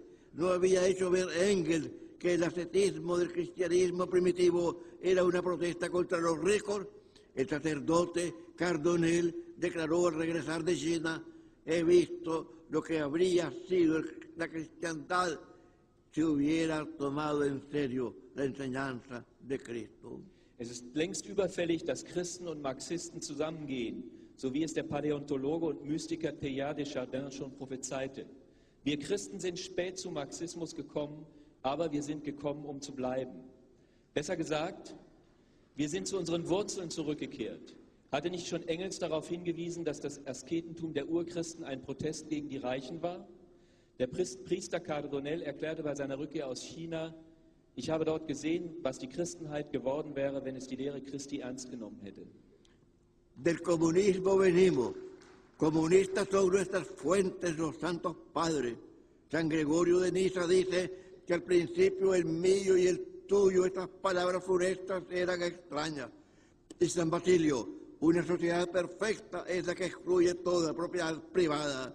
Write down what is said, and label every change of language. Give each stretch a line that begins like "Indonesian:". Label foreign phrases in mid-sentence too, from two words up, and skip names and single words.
Spanish: No había hecho ver Engels que el ascetismo del cristianismo primitivo era una protesta contra los ricos. El sacerdote Cardonel declaró al regresar de China: he visto lo que habría sido la cristiandad si hubiera tomado en serio la enseñanza de Cristo.
German: Es ist längst überfällig, dass Christen und Marxisten zusammengehen, so wie es der Paläontologe und Mystiker Teilhard de Chardin schon prophezeite. Wir Christen sind spät zum Marxismus gekommen, aber wir sind gekommen, um zu bleiben. Besser gesagt, wir sind zu unseren Wurzeln zurückgekehrt. Hatte nicht schon Engels darauf hingewiesen, dass das Asketentum der Urchristen ein Protest gegen die Reichen war? Der Priester Cardonel erklärte bei seiner Rückkehr aus China: Ich habe dort gesehen, was die Christenheit geworden wäre, wenn es die Lehre Christi ernst genommen hätte.
Spanish: Del comunismo venimos. Comunistas son nuestras fuentes, los santos padres. San Gregorio de Niza dice que al principio el mío y el tuyo, estas palabras funestas eran extrañas. Y San Basilio: una sociedad perfecta es la que excluye toda propiedad privada.